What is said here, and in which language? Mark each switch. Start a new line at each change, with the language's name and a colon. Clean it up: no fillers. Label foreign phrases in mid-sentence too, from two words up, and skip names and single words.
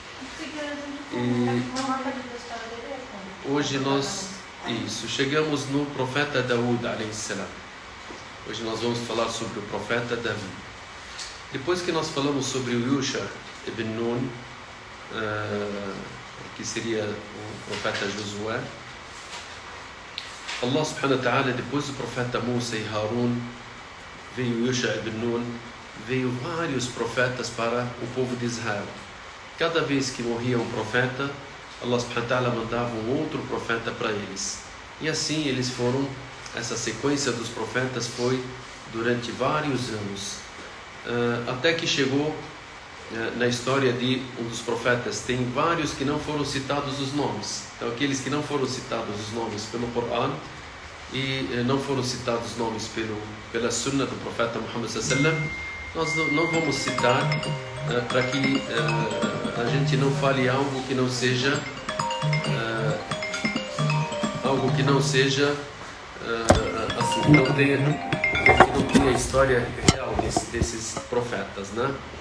Portuguese: Hoje nós, chegamos no profeta Daud a.s. Hoje nós vamos falar sobre o profeta Davi. Depois que nós falamos sobre o Yusha ibn Nun, que seria o profeta Josué,
Arabic: الله سبحانه وتعالى,
Portuguese: depois do profeta Musa e Harun, veio Yusha ibn Nun, veio vários profetas para o povo de Israel. Cada vez que morria um profeta,
Arabic: الله سبحانه وتعالى
Portuguese: mandava um outro profeta para eles. E assim eles foram, essa sequência dos profetas foi durante vários anos. Até que chegou na história de um dos profetas, tem vários que não foram citados os nomes. Então aqueles que não foram citados os nomes pelo Corão e não foram citados os nomes pela Sunna do profeta Muhammad
Arabic: صلى الله عليه وسلم,
Portuguese: nós não vamos citar para que a gente não fale algo que não seja assim, que não tenha a história real desses profetas, né?